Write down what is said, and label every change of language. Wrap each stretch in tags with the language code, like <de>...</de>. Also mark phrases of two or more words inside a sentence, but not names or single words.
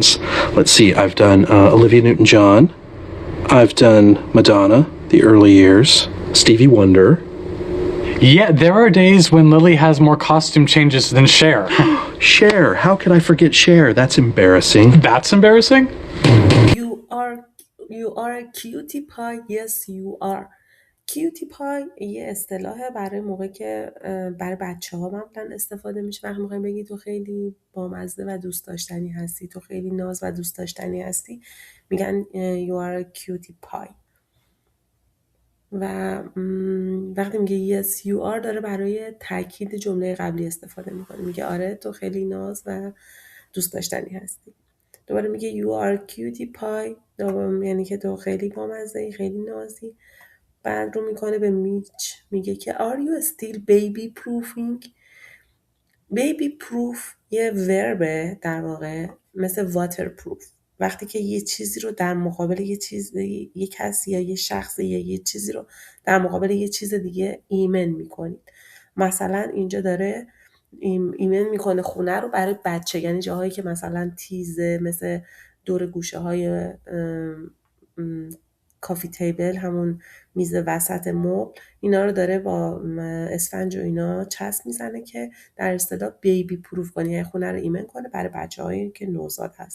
<en>Let's see, I've done Olivia Newton-John. I've done Madonna, the early years, Stevie Wonder. Yeah, there are days when Lily has more costume changes than Cher. Cher, how could I forget Cher? That's embarrassing. That's embarrassing? You are a cutie pie. Yes, you are. cutie pie</en> <fa>یه اصطلاحه برای موقع که برای بچه ها معمولا استفاده میشه. وقتی میخوایم بگی تو خیلی بامزه و دوست داشتنی هستی، تو خیلی ناز و دوست داشتنی هستی، میگن</fa> <en>you are a cutie pie.</en> <fa>و وقتی میگه</fa> <en>yes you are</en> <fa>داره برای تاکید جمله قبلی استفاده میکنه. میگه آره تو خیلی ناز و دوست داشتنی هستی. دوباره میگه</fa> <en>you are a cutie pie،</en> <fa>یعنی که تو خیلی بامزه‌ای، خیلی نازی. بعد رو میکنه به میچ، میگه که</fa> <en>are you still baby proofing. baby proof</en> <fa>یه وربه در واقع، مثل waterproof. وقتی که یه چیزی رو در مقابل یه کسی یا یه شخص یا یه چیزی رو در مقابل یه چیز دیگه ایمن میکنید. مثلا اینجا داره ایمن میکنه خونه رو برای بچه، یعنی جاهایی که مثلا تیزه، مثل دور گوشه های</fa> <en>coffee table,</en> <fa>همون میز وسط مبل، اینا رو داره با اسفنج و اینا چسب میزنه که در اصطلاح</fa> <en>baby proof</en> <fa>کنه، یعنی خونه رو ایمن کنه برای بچه‌هایی که نوزاد هستن.</fa>